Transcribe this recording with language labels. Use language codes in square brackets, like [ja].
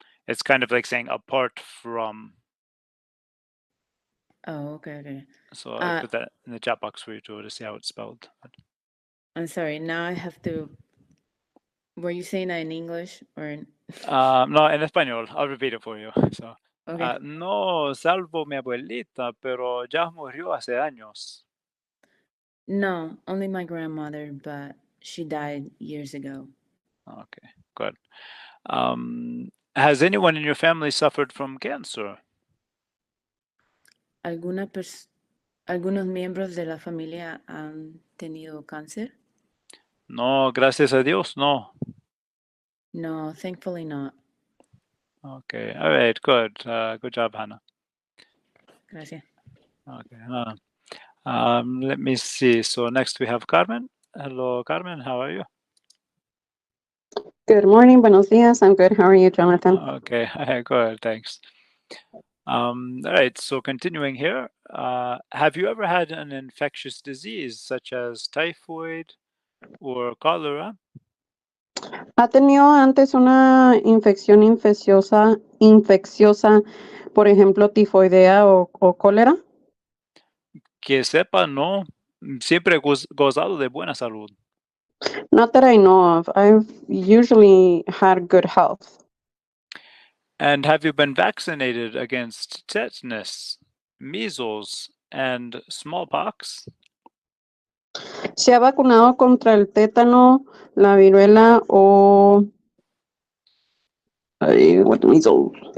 [en] It's kind of like saying apart from. Oh, okay. So I put that in the chat box for you to see how it's spelled. I'm sorry, now I have to. Were you saying that in English or in? No, en español. I'll repeat it for you. So, Okay. [es] no, salvo mi abuelita, pero ya murió hace años. [en] No, only my grandmother, but she died years ago. Okay, good. Has anyone in your family suffered from cancer? [es] ¿Algunos miembros de la familia han tenido cáncer? No, gracias a Dios, no. [en] No, thankfully not. Okay, all right, good. Good job, Hannah. [es] Gracias. [en] Okay. Let me see. So next we have Carmen. Hello, Carmen. How are you? Good morning, buenos dias. I'm good. How are you, Jonathan? Okay, good. Thanks. All right. So continuing here, have you ever had an infectious disease such as typhoid or cholera? [es] ¿Ha tenido antes una infección infecciosa, por ejemplo, tifoidea o cólera? Que sepa, no. Siempre he gozado de buena salud. [en] Not that I know of. I've usually had good health. And have you been vaccinated against tetanus, measles, and smallpox? [es] ¿Se ha vacunado contra el tétano, la viruela o measles?